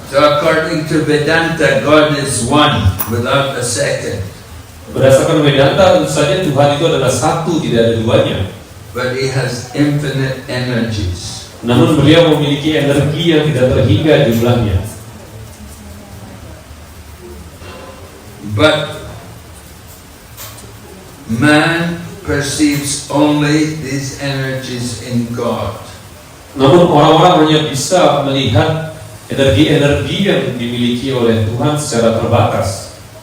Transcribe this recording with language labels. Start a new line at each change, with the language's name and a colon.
English: So according to Vedanta, God is one without a second.
Indonesian: Berdasarkan Vedanta, tentu saja Tuhan itu adalah satu, tidak ada duanya.
English: But He has infinite energies.
Indonesian: Namun beliau memiliki energi yang tidak terhingga jumlahnya.
English: But man perceives only these energies in God.
Indonesian: Namun orang-orang hanya bisa melihat energi-energi yang dimiliki oleh Tuhan secara terbatas.